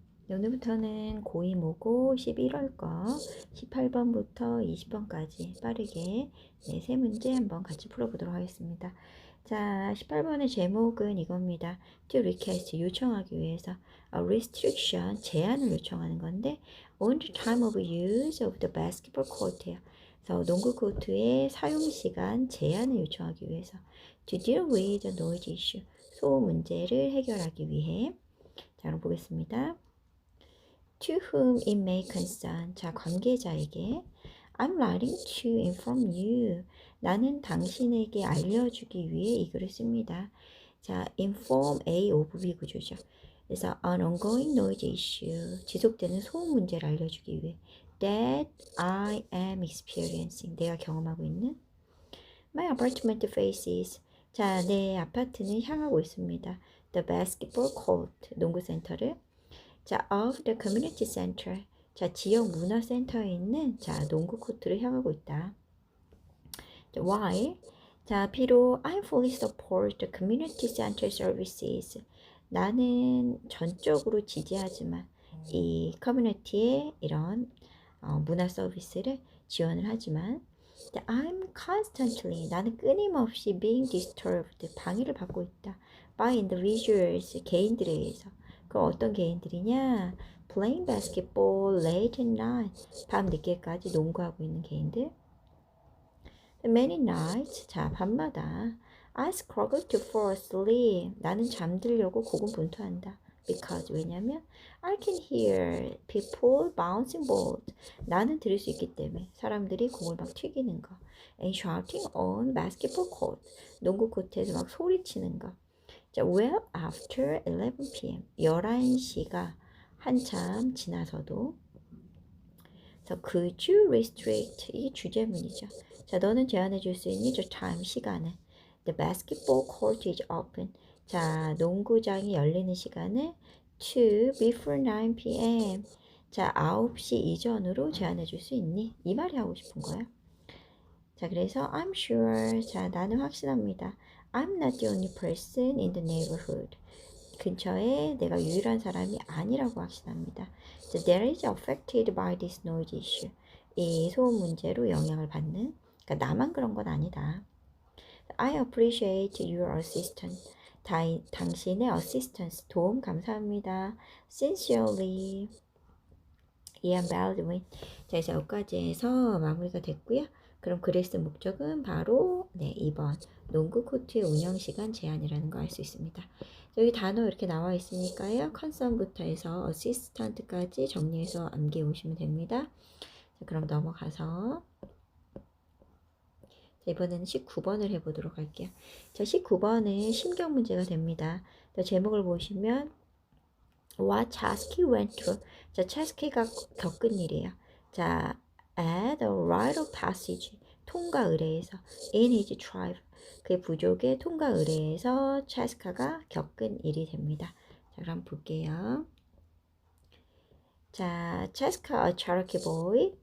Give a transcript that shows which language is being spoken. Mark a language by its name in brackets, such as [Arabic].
[Korean] 오늘부터는 고2 모고 11월 거 18번부터 20번까지 빠르게 세 문제 한번 같이 풀어보도록 하겠습니다. 자, 18번의 제목은 이겁니다. [English] To request, [Korean] 요청하기 위해서 [English] a restriction, [Korean] 제한을 요청하는 건데 [English] on the time of use of the basketball court [Korean] 예요. 그래서 농구 코트의 사용 시간 제한을 요청하기 위해서 [English] to deal with the noise issue, [Korean] 소음 문제를 해결하기 위해. 자, 그럼 보겠습니다. [English] To whom it may concern. [Korean] 자, 관계자에게 [English] I'm writing to inform you. [Korean] 나는 당신에게 알려주기 위해 이 글을 씁니다. 자, inform A of B 구조죠. 그래서 [English] an ongoing noise issue. [Korean] 지속되는 소음 문제를 알려주기 위해 [English] that I am experiencing. [Korean] 내가 경험하고 있는 [English] My apartment faces. [Korean] 자, 내 아파트는 향하고 있습니다. [English] The basketball court. [Korean] 농구센터를. 자, [English] of the community center. [Korean] 자, 지역 문화센터에 있는 자, 농구 코트를 향하고 있다. 자, [English] why? [Korean] 자, 비록 [English] I fully support the community center services. [Korean] 나는 전적으로 지지하지만 이 커뮤니티의 이런 문화 서비스를 지원을 하지만 [English] I'm constantly, [Korean] 나는 끊임없이 [English] being disturbed, [Korean] 방해를 받고 있다. [English] by individuals, [Korean] 개인들에 의해서. 그럼 어떤 개인들이냐? [English] Playing basketball late at night. [Korean] 밤 늦게까지 농구하고 있는 개인들. [English] Many nights. [Korean] 자, 밤마다. [English] I struggle to fall asleep. [Korean] 나는 잠들려고 고군분투한다. [English] Because, [Korean] 왜냐면 [English] I can hear people bouncing balls. [Korean] 나는 들을 수 있기 때문에 사람들이 공을 막 튀기는 거. [English] And shouting on basketball court. [Korean] 농구 코트에서 막 소리치는 거. 자, [English] well after 11 p.m. [Korean] 11시가 한참 지나서도. 그래서 [English] could you restrict, [Korean] 이게 주제문이죠. 자, 너는 제한해 줄 수 있니? [English] the time, [Korean] 시간을. [English] The basketball court is open. [Korean] 자, 농구장이 열리는 시간을 [English] to before 9 p.m. [Korean] 자, 9시 이전으로 제한해 줄 수 있니? 이 말이 하고 싶은 거예요. 자, 그래서 [English] I'm sure. [Korean] 자, 나는 확신합니다. [English] I'm not the only person in the neighborhood. [Korean] 근처에 내가 유일한 사람이 아니라고 확신합니다. [English] So there is affected by this noise issue. [Korean] 이 소음 문제로 영향을 받는. 그러니까 나만 그런 건 아니다. [English] I appreciate your assistance. [Korean] 당신의 [English] assistance, [Korean] 도움 감사합니다. [English] Sincerely, Ian Baldwin. [Korean] 자, 이제 여기까지 해서 마무리가 됐고요. 그럼 글을 쓴 목적은 바로 2번 농구 코트의 운영시간 제한이라는 거 알 수 있습니다. 여기 단어 이렇게 나와 있으니까요. 컨선부터 해서 어시스턴트까지 정리해서 암기해 오시면 됩니다. 자, 그럼 넘어가서 이번에는 19번을 해보도록 할게요. 자, 19번은 심경 문제가 됩니다. 자, 제목을 보시면 [English] What Chasky went through. [Korean] 자, 차스키가 겪은 일이에요. 자, [English] at a rite of passage. [Korean] 통과 의례에서 [English] in his tribe. [Korean] 그의 부족의 통과 의례에서 차스카가 겪은 일이 됩니다. 자, 그럼 볼게요. 자, 차스카, [English] a Cherokee boy.